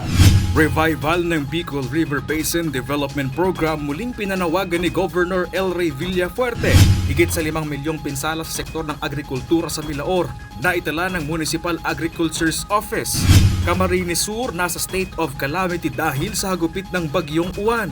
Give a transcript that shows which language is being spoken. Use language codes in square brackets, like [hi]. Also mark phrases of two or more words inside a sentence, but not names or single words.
[tl] Revival ng Bicol River Basin Development Program muling pinanawagan ni Governor El Rey Villafuerte. Higit sa 5 milyong pinsala sa sektor ng agrikultura sa Milaor na itala ng Municipal Agriculture's Office. Camarines Sur nasa [en] state of calamity [tl] dahil sa hagupit ng bagyong Uwan.